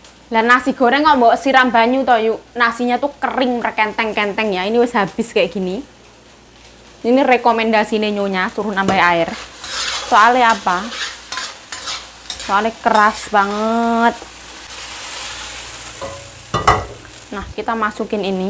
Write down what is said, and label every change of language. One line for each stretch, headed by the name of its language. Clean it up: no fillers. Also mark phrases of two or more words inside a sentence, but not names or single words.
Javanese: Lah nasi goreng kok mbok siram banyu toh yuk.
Indonesian: Nasinya tuh kering merkenteng-kenteng ya. Ini wis habis kayak gini. Ini rekomendasinya nyonya, suruh nambah air. Soalnya apa? Soalnya keras banget. Nah, kita masukin ini.